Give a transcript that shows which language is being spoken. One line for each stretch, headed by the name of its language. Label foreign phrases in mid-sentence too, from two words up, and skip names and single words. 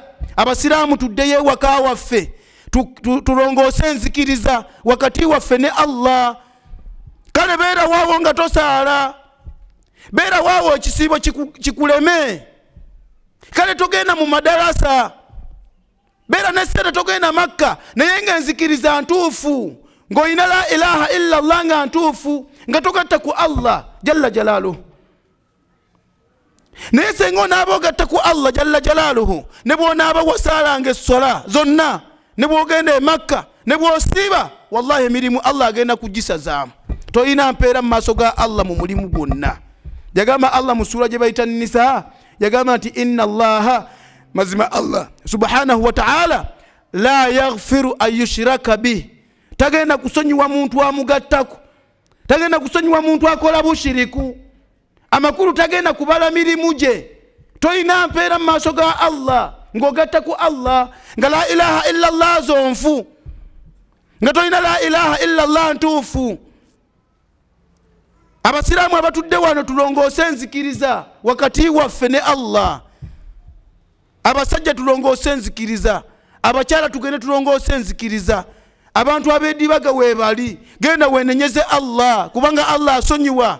Ganda: Abasiraamu tuddeyo ewaka waffe tulongoose enzikiriza wakati waffe ne Allah. Kale beera waawo nga tosaala, beera waawo ekisiibo kikuleme. Kale togenda mu madarasa, beera n'essere togenda Makka naye nga enzikiriza ntuufu, ng'olina
Arabic: لا إله إلا الله
Ganda: nga ntuufu, nga togatta ku Allah
Arabic: جل جلاله.
Ganda: Naye senga onaaba ogatta ku Allah
Arabic: جل جلاله,
Ganda: ne bw'onaaba wasaalanga essola zonna, ne bw'ogenda e Makka, ne bw'osiiba, wallahi emirimu Allah agenda kugisazaamu. Toyina mpeera mu maaso ga Allah mu mulimu gwonna. Yagamba Allah mu sura gye bayita Nisaa, yagamba nti
Arabic: إن الله,
Ganda: mazima Allah
Arabic: سبحانه وتعالى لا يغفر أن يشرك به,
Ganda: tagenda kusonyiwa muntu amugattako, tagenda kusonyiwa muntu akola bushiriku, amakulu tagenda kubala mirimu gye. Toyina mpeera mu maaso ga Allah ng'ogatta ku Allah nga
Arabic: لا إله إلا الله
Ganda: zonfu, nga toyina
Arabic: لا إله إلا الله
Ganda: ntuufu. abasiraamu abatudde wano tulongoose enzikiriza wakati waffe ne Allah. Abasajja tulongoose enzikiriza, abakyala tugende tulongoose enzikiriza. Abantu ab'eddibaga weebali, genda weenenyeze Allah kubanga Allah asonyiwa.